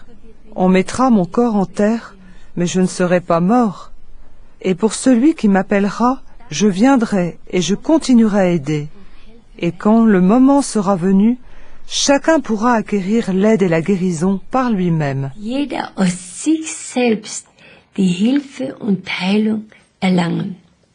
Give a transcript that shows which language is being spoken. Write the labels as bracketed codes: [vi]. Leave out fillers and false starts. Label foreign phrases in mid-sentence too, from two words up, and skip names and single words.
[fr] On mettra mon corps en terre, mais je ne serai pas mort. Et pour celui qui m'appellera, je viendrai et je continuerai à aider. Et quand le moment sera venu, chacun pourra acquérir l'aide et la guérison par lui-même. [de] Jeder aus sich selbst die Hilfe und Heilung erlangen.